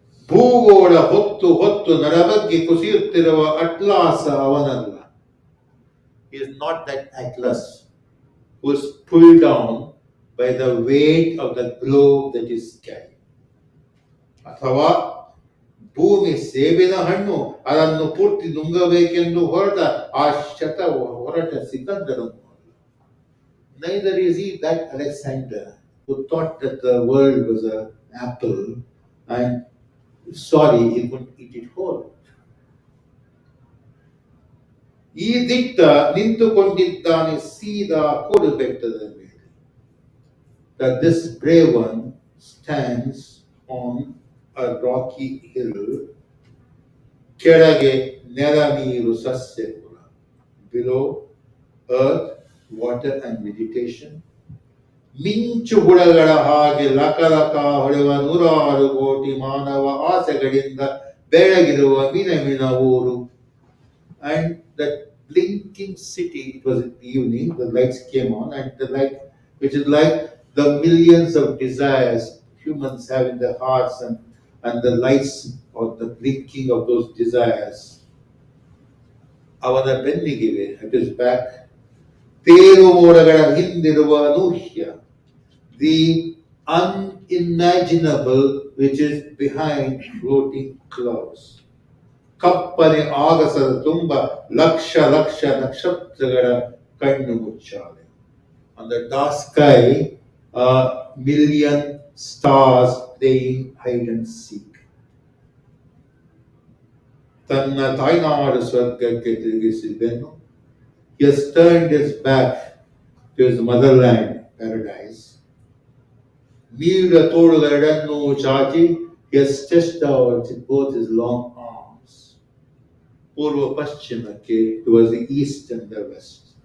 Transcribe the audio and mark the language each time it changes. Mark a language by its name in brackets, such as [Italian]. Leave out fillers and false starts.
[Kannada] ಭೂಗೋಳ ಹೊತ್ತು ಹೊತ್ತು ನರಬಗ್ಗೆ ಕುಸಿಯುತ್ತಿರುವ ಅಟ್ಲಾಸ ಅವನಲ್ಲ. [English] He is not that Atlas who is pulled down by the weight of the globe that is carried. [Kannada] ಅಥವಾ ಭೂಮಿ ಸೇಬಿನ ಹಣ್ಣು ಅದನ್ನು ಪೂರ್ತಿ ನುಂಗಬೇಕೆಂದು ಹೊರಟ ಆ ಹೊರಟ ಸಿಕಂದರನು. [English] Neither is he that Alexander who thought that the world was an apple and sorry, he couldn't eat it whole. [Kannada] ಈ ದಿಟ್ಟ ನಿಂತುಕೊಂಡಿದ್ದಾನೆ ಸೀದಾ ಕೋಡು ಬೆಟ್ಟದ ಮೇಲೆ. [English] That this brave one stands on a rocky hill, [Kannada] ಕೆಳಗೆ ನೆಲ ನೀರು ಸಸ್ಯಪುರ. [English] Below earth, water and vegetation. [Kannada] ಮಿಂಚು ಹುಳಗಳ ಹಾಗೆ ಲಕಲಕ ಹೊಳೆವ 106 ಕೋಟಿ ಮಾನವ ಆಸೆಗಳಿಂದ ಬೆಳಗಿರುವ ಮಿನ ಊರು. [English] And that blinking city, it was in the evening, the lights came on, and the light, which is like the millions of desires humans have in their hearts, and the lights or the blinking of those desires. [Kannada] ಅವನ ಬೆನ್ನಿಗಿವೆ, [English] at his back, [Kannada] ತೇರು ಮೋಡಗಳ ಹಿಂದಿರುವ ಅನೂಹ್ಯ, [English] the unimaginable which is behind floating clouds. [Kannada] ಕಪ್ಪನೆ ಆಗಸದ ತುಂಬ ಲಕ್ಷ ಲಕ್ಷ ನಕ್ಷತ್ರಗಳ ಕಣ್ಣು ಮುಚ್ಚಾಲೆ. [English] On the dark sky, a million stars playing hide and seek. [Kannada] ತನ್ನ ತಾಯ್ನಾಡು ಸ್ವರ್ಗಕ್ಕೆ ತಿರುಗಿಸಿ ಬೆನ್ನು. [English] He has turned his back to his motherland paradise. [Kannada] ನೀಡ ತೋಳುಗಳೆರಡನ್ನೂ ಚಾಚಿ, [English] he has stretched out both his long arms. [Kannada] ಪೂರ್ವ ಪಶ್ಚಿಮಕ್ಕೆ, [English] towards the east and the west.